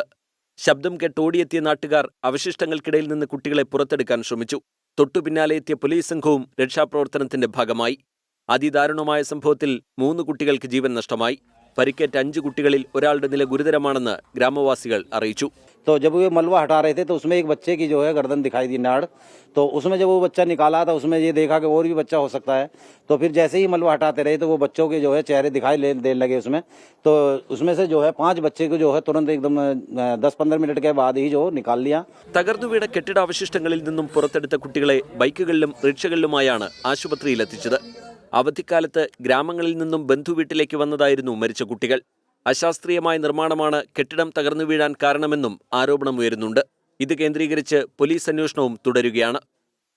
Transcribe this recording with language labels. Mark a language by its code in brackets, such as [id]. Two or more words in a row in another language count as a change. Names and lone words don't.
[ml] ശബ്ദം കേട്ട് ഓടിയെത്തിയ നാട്ടുകാർ അവശിഷ്ടങ്ങൾക്കിടയിൽ നിന്ന് കുട്ടികളെ പുറത്തെടുക്കാൻ ശ്രമിച്ചു. തൊട്ടുപിന്നാലെ എത്തിയ പോലീസ് സംഘവും രക്ഷാപ്രവർത്തനത്തിന്റെ ഭാഗമായി. അതിദാരുണമായ സംഭവത്തിൽ 3 കുട്ടികൾക്ക് ജീവൻ നഷ്ടമായി. പരിക്കേറ്റ 5 കുട്ടികളിൽ ഒരാളുടെ നില ഗുരുതരമാണെന്ന് ഗ്രാമവാസികൾ അറിയിച്ചു. [hi] तो जब वो मलबा हटा रहे थे तो उसमें एक बच्चे की जो है गर्दन दिखाई दी नाड़, तो उसमें जब वो बच्चा निकाला था उसमें ये देखा कि और भी बच्चा हो सकता है, तो फिर जैसे ही मलबा हटाते रहे तो वो बच्चों के जो है चेहरे दिखाई देने लगे उसमें, तो उसमें से जो है 5 बच्चे को जो है तुरंत एकदम 10-15 मिनट के बाद ही जो निकाल लिया. [ml] തകർന്നു വീണ കെട്ടിടാവശിഷ്ടങ്ങളിൽ നിന്നും പുറത്തെടുത്ത കുട്ടികളെ ബൈക്കുകളിലും റിക്ഷകളിലുമായാണ് ആശുപത്രിയിലെത്തിച്ചത്. അവധിക്കാലത്ത് ഗ്രാമങ്ങളിൽ നിന്നും ബന്ധുവീട്ടിലേക്ക് വന്നതായിരുന്നു മരിച്ച കുട്ടികൾ. അശാസ്ത്രീയമായ നിർമ്മാണമാണ് കെട്ടിടം തകർന്നു വീഴാൻ കാരണമെന്നും ആരോപണമുയരുന്നുണ്ട്. ഇത് കേന്ദ്രീകരിച്ച് പോലീസ് അന്വേഷണവും തുടരുകയാണ്.